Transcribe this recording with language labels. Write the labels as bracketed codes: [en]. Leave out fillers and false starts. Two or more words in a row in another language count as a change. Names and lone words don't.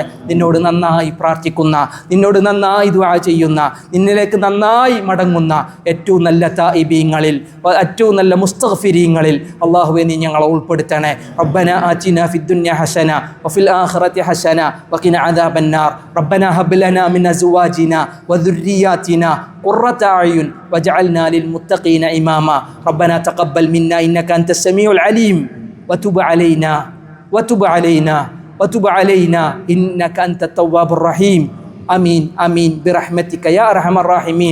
[ml] നിന്നോട് നന്നായി പ്രാർത്ഥിക്കുന്ന, നിന്നോട് നന്നായി ദുആ ചെയ്യുന്ന, നിന്നിലേക്ക് നന്നായി മടങ്ങുന്ന ഏറ്റവും നല്ല തായിബീങ്ങളിൽ, ഏറ്റവും നല്ല മുസ്തഗ്ഫിരീങ്ങളിൽ അള്ളാഹുവെ നീ ഞങ്ങളെ ഉൾപ്പെടുത്തണേ. [ar] ربنا آتنا في الدنيا حسنة وفي الآخرة حسنة وقنا عذاب النار. ربنا هب لنا من أزواجنا وذرياتنا قرة أعين واجعلنا للمتقين إماما. ربنا تقبل منا إنك أنت السميع العليم وتب علينا إنك أنت التواب الرحيم. آمين آمين برحمتك يا أرحم الراحمين.